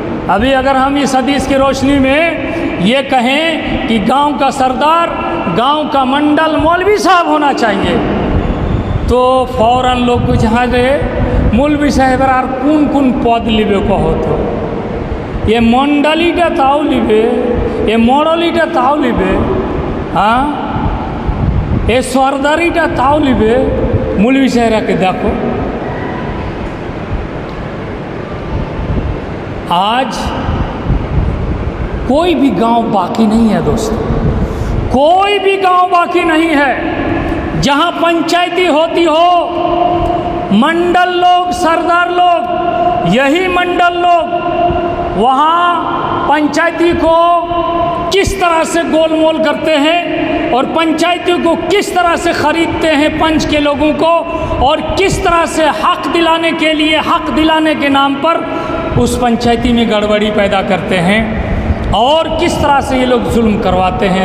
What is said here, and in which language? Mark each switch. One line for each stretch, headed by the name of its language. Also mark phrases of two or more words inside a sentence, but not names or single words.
Urdu: ابھی اگر ہم اس حدیث کی روشنی میں یہ کہیں کہ گاؤں کا سردار، گاؤں کا منڈل مولوی صاحب ہونا چاہیے، تو فوراً لوگ جہاں گئے مولوی صاحب
Bangla: আর কোন কোন পদ লিবে কহতো, এ মণ্ডলীটা তাও লিবে, এ মডলিটা তাও লিবে, হ্যাঁ এ সরদারিটা তাও লিবে। মৌলভী সাহেবরাকে দেখো,
Urdu: آج کوئی بھی گاؤں باقی نہیں ہے دوستو، کوئی بھی گاؤں باقی نہیں ہے جہاں پنچایتی ہوتی ہو، منڈل لوگ، سردار لوگ، یہی منڈل لوگ وہاں پنچایتی کو کس طرح سے گول مول کرتے ہیں اور پنچایتی کو کس طرح سے خریدتے ہیں پنچ کے لوگوں کو، اور کس طرح سے حق دلانے کے لیے، حق دلانے کے نام پر اس پنچایتی میں گڑبڑی پیدا کرتے ہیں، اور کس طرح سے یہ لوگ ظلم کرواتے ہیں۔